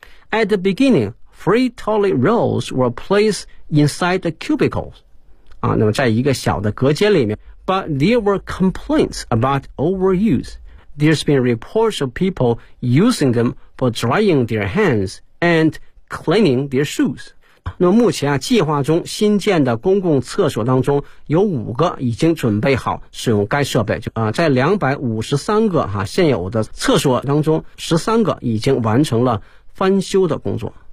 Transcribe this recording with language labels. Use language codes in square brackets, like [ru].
[en] At the beginning, free toilet rolls were placed inside the cubicles. [zh] 啊，那么在一个小的隔间里面。 [en] But there were complaints about overuse. There's been reports of people using them for drying their hands and cleaning their shoes. [zh] 那么目前啊，计划中新建的公共厕所当中有5个已经准备好使用该设备。在253个现有的厕所当中，13个已经完成了翻修的工作。